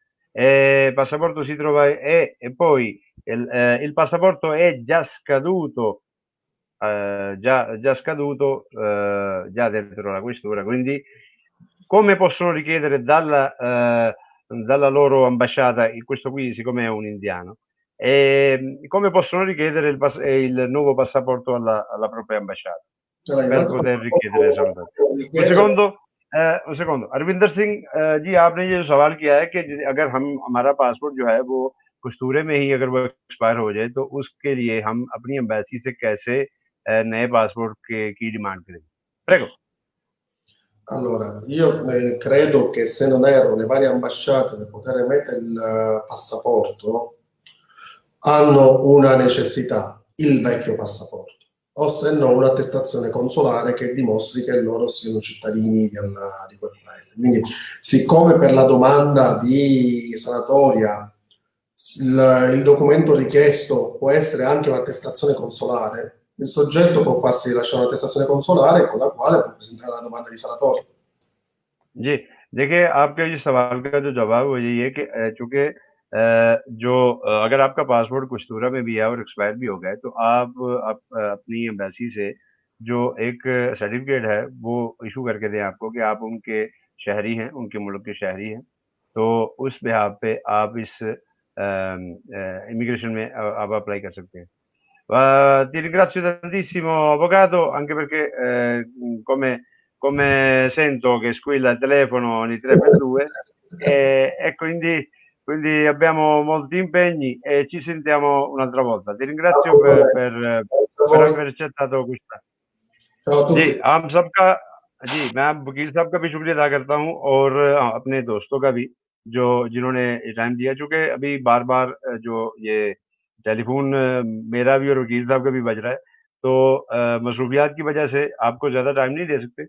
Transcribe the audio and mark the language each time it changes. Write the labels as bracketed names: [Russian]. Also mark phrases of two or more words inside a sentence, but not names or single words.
[Italian] Il passaporto si trova e poi il passaporto è già scaduto, già scaduto, già dentro la questura, quindi come possono richiedere dalla loro ambasciata, questo qui siccome è un indiano, come possono richiedere il nuovo passaporto alla propria ambasciata Allora, per intanto poter richiedere salutazione. Un richiedere secondo, un secondo, [Urdu] اروندر سنگھ جی آپ نے یہ سوال کیا ہے کہ اگر ہم ہمارا پاسپورٹ جو ہے وہ کستورے میں ہی اگر وہ ایکسپائر ہو جائے تو اس کے لیے ہم اپنی ایمبیسی سے کیسے نئے پاسپورٹ کی ڈیمانڈ کریں گے? [Italian] Prego. Allora, io credo che se non erro, le varie ambasciate per poter emettere il passaporto hanno una necessità, il vecchio passaporto, o se no un'attestazione consolare che dimostri che loro siano cittadini di quel paese. Quindi, siccome per la domanda di sanatoria il documento richiesto può essere anche un'attestazione consolare, il soggetto può farsi rilasciare un'attestazione consolare con la quale può presentare la domanda di sanatoria. [Urdu] جی، دیکھیے آپ کے یہ سوال کا جو جواب وہ یہی ہے کہ چونکہ اگر آپ کا پاسپورٹ کستورا میں بھی ہے اور ایکسپائر بھی ہو گیا ہے، تو آپ اپنی ایمبیسی سے جو ایک سرٹیفیکیٹ ہے، وہ ایشو کر کے دیں آپ کو کہ آپ ان کے شہری ہیں، ان کے ملک کے شہری ہیں. تو اس بیہاف پہ آپ اس امیگریشن میں آپ اپلائی کر سکتے ہیں. [Italian] Ti ringrazio tantissimo, avvocato, anche perché come sento che squilla il telefono ogni 3 per 2 e quindi abbiamo molti impegni e ci sentiamo un'altra volta. Ti ringrazio Grazie a per voi. aver accettato questa. Ciao a [Urdu] جی, [Italian] tutti. [Urdu] ہم سب کا جی، میں وکیل صاحب کا بھی شکریہ ادا کرتا ہوں اور اپنے دوستوں کا بھی جو جنہوں نے ٹائم دیا چونکہ ابھی بار بار جو یہ ٹیلیفون میرا بھی اور وکیل صاحب کا بھی بج رہا ہے، تو مصروفیات کی وجہ سے آپ کو زیادہ ٹائم نہیں دے سکتے.